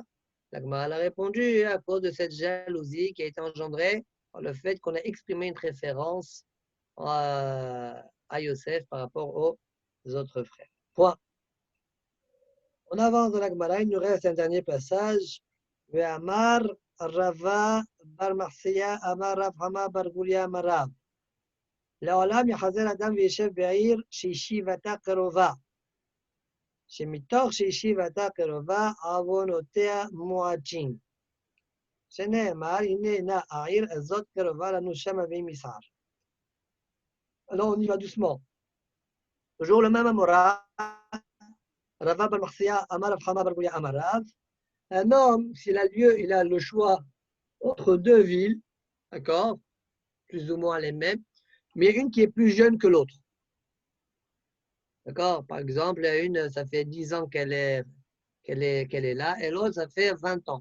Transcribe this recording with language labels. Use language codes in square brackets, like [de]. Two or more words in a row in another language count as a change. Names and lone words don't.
[fr] La Gemara a répondu à cause de cette jalousie qui a été engendrée par le fait qu'on a exprimé une préférence à Yosef par rapport aux autres frères. Point. On avance dans la Gemara, il nous reste un dernier passage. [arc] ואמר רבא בר מרסיא אמר רב חמא בר גוריא מרב. [he] לעולם יחזר אדם וישב בעיר שישיבתה קרובה. שמתוך שישיבתה קרובה עוונותיה מועטים. שנאמר, הנה העיר הזאת קרובה לנו שמה והיא מסער. [fr] Alors on y va doucement. Toujours le même Amora, [arc] רבא בר מחסיא אמר רב חמא בר בויא אמר רב. [fr] Un homme, s'il a lieu, il a le choix entre deux villes, d'accord, plus ou moins les mêmes, mais une qui est plus jeune que l'autre. D'accord? Par exemple, une, ça fait 10 ans qu'elle est là, et l'autre, ça fait 20 ans.